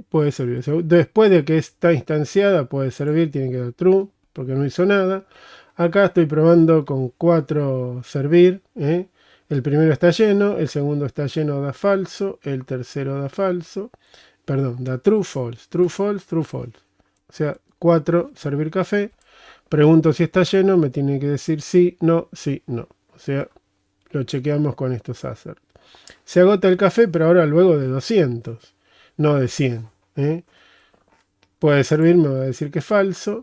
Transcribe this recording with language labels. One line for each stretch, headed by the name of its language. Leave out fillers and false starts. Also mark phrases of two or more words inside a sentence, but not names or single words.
Spanish: Puede servir. Después de que está instanciada, puede servir, tiene que dar true, porque no hizo nada. Acá estoy probando con 4 servir. El primero está lleno, el segundo está lleno, da falso, el tercero da falso. Perdón, da
English: true, false, true, false, true, false.
Spanish: O sea, 4 servir café. Pregunto si está lleno, me tiene que decir sí, no, sí, no. O sea, lo chequeamos con estos assert. Se agota el café, pero ahora luego de 200, no de 100. Puede servir, me va a decir que es falso.